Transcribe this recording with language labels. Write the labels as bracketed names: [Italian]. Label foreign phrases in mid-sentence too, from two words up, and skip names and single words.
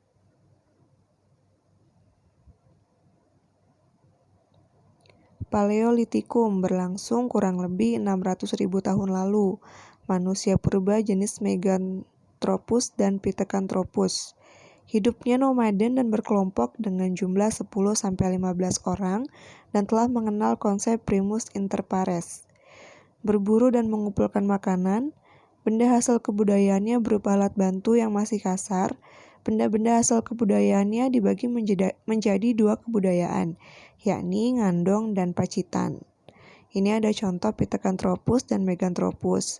[Indonesian] Paleolitikum berlangsung kurang lebih 600.000 tahun lalu. Manusia purba jenis Meganthropus dan Pithecanthropus. Hidupnya nomaden dan berkelompok dengan jumlah 10-15 orang dan telah mengenal konsep [Latin] primus inter pares. [Indonesian] Berburu dan mengumpulkan makanan, benda hasil kebudayaannya berupa alat bantu yang masih kasar. Benda-benda hasil kebudayaannya dibagi menjadi 2 kebudayaan, yakni Ngandong dan Pacitan. Ini ada contoh Pithecanthropus dan Meganthropus.